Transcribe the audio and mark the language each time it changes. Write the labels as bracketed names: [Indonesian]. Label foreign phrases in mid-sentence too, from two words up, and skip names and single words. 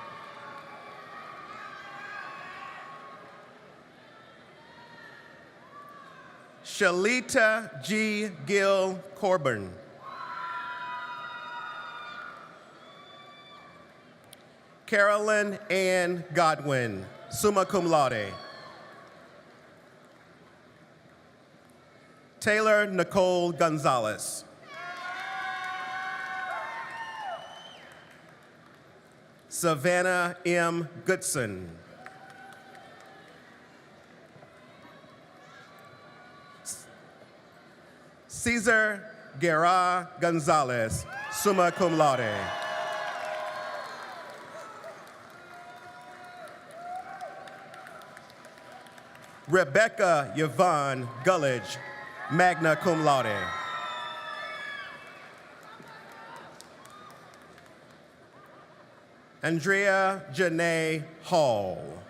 [English] Shalita G. Gill Corbin. Carolyn Ann Godwin, [Latin] summa cum laude. [English] Taylor Nicole Gonzalez. Savannah M. Goodson. Cesar Guerra Gonzalez, [Latin] summa cum laude. [English] Rebecca Yvonne Gullidge, [Latin] magna cum laude. [English] Andrea Janae Hall.